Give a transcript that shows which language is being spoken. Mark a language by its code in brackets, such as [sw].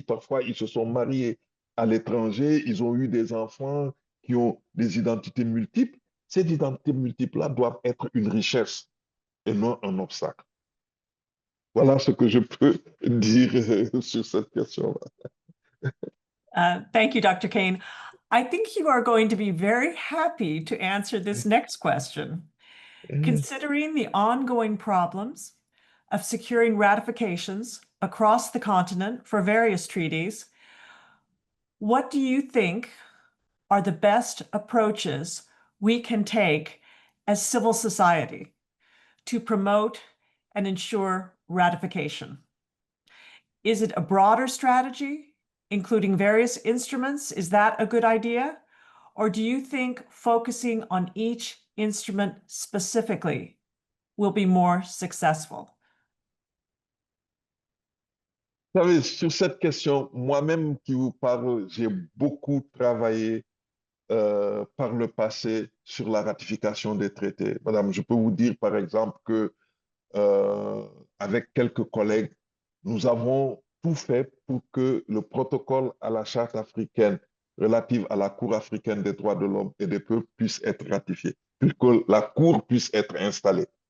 [fr] Parfois, ils se sont mariés à l'étranger, ils ont eu des enfants qui ont des identités multiples. Ces identités multiples-là doivent être une richesse et non un obstacle. Voilà ce que je peux dire sur cette question-là. [en] Thank you, Dr. Kane. I think you are going to be very happy to answer this next question. Considering the ongoing problems of securing ratifications across the continent for various treaties, what do you think are the best approaches we can take as civil society to promote and ensure ratification? Is it a broader strategy, including various instruments? Is that a good idea? Or do you think focusing on each instrument specifically will be more successful? [fr] Vous savez, sur cette question, moi-même qui vous parle, j'ai beaucoup travaillé par le passé sur la ratification des traités. Madame, je peux vous dire par exemple que euh, avec quelques collègues, nous avons tout fait pour que le protocole à la Charte africaine relative à la Cour africaine des droits de l'homme et des peuples puisse être ratifié, pour que la Cour puisse être installée.